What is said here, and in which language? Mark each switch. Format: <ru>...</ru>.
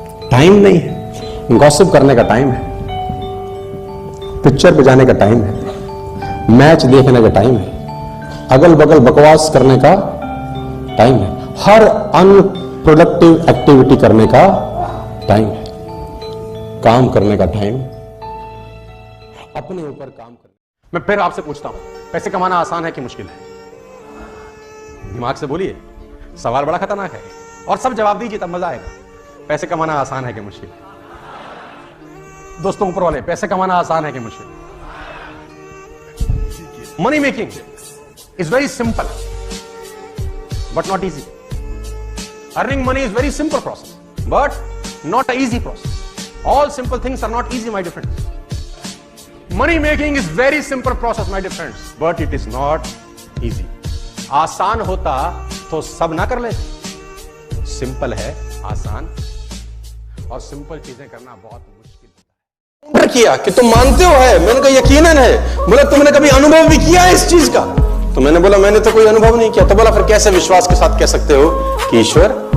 <hi>Time नहीं है। Gossip करने का टाइम है, पिक्चर पे जाने का टाइम है, मैच देखने का टाइम है, अगल बगल बकवास करने का टाइम है, हर अनप्रोडक्टिव एक्टिविटी करने का टाइम है, काम करने का टाइम, अपने ऊपर काम करने। मैं फिर आपसे पूछता हूं, पैसे कमाना आसान है कि मुश्किल है? दिमाग से बोलिए, सवाल बड़ा खतरनाक है और सब जवाब दीजिए तब मजा आएगा। पैसे कमाना आसान है कि मुश्किल है? दोस्तों ऊपर वाले, पैसे कमाना आसान है कि मुश्किल?</hi> <en>Money making is very simple but not easy. Earning money is very simple process but not an easy process. All simple things are not easy, my dear friends. Money making is very simple process, my dear friends, but it is not easy.</en> <hi>आसान होता तो सब ना कर लेते। Simple है आसान, और सिंपल चीजें करना बहुत मुश्किल है। किया कि तुम मानते हो है? मैंने कहा यकीनन है। बोला तुमने कभी अनुभव भी किया है इस चीज का? तो मैंने बोला मैंने तो कोई अनुभव नहीं किया। तो बोला फिर कैसे विश्वास के साथ कह सकते हो कि ईश्वर?</hi>